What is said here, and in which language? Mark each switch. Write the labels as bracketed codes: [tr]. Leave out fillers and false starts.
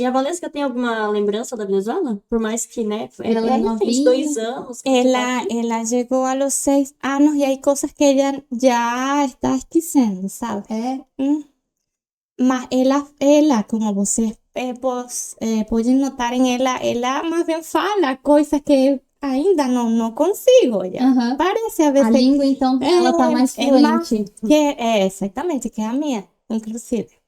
[pt] E a Valesca tem alguma lembrança da Venezuela? Por mais que, né, Ela recente, novinha. 2 anos. que você tá aqui. [es] Ela llegó a los 6 años y hay cosas que ella ya está [pt] esquecendo, sabe? É, Mas ela, como vocês podem notar em ela mais bem fala coisas que eu ainda não consigo já. aham. Parece a A vezes língua, então, dela tá mais fluente. exatamente, que a minha, inclusive.